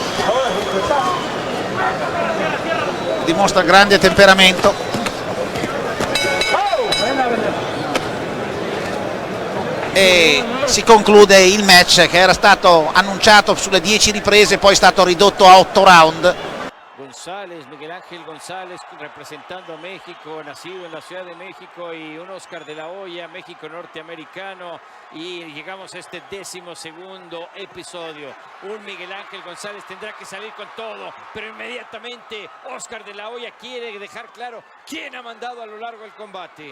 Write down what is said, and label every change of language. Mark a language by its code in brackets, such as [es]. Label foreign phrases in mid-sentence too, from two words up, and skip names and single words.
[it] Dimostra grande temperamento. e si conclude il match che era stato annunciato sulle 10 riprese, poi è stato ridotto a 8 round. [es] González, Miguel Ángel González, representando a México, nacido en la Ciudad de México, y un Oscar de la Hoya, México norteamericano, y llegamos a este 12º episodio. Un Miguel Ángel González tendrá que salir con todo, pero inmediatamente Oscar de la Hoya quiere dejar claro quién ha mandado a lo largo del combate.